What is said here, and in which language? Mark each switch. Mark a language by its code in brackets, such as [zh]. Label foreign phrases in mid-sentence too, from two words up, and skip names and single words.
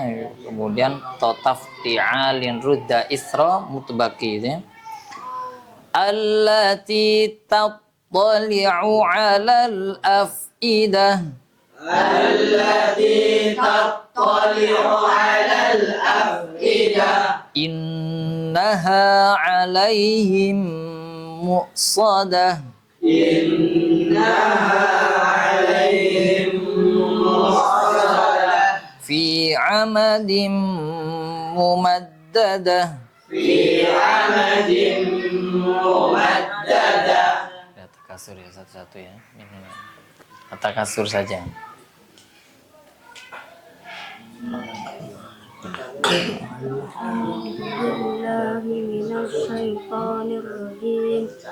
[ar] Kemudian totafti'alin rudda isra mutbaqi ya. التي تطلع على الأفئدة. التي تطلع على الأفئدة. إنها عليهم مؤصدة. إنها عليهم مؤصدة. في عمد ممددة. في عمد ممددة. [id] Ya, takasur ya satu-satu ya. Ini. Takasur saja. [ar] بسم الله الرحمن الرحيم.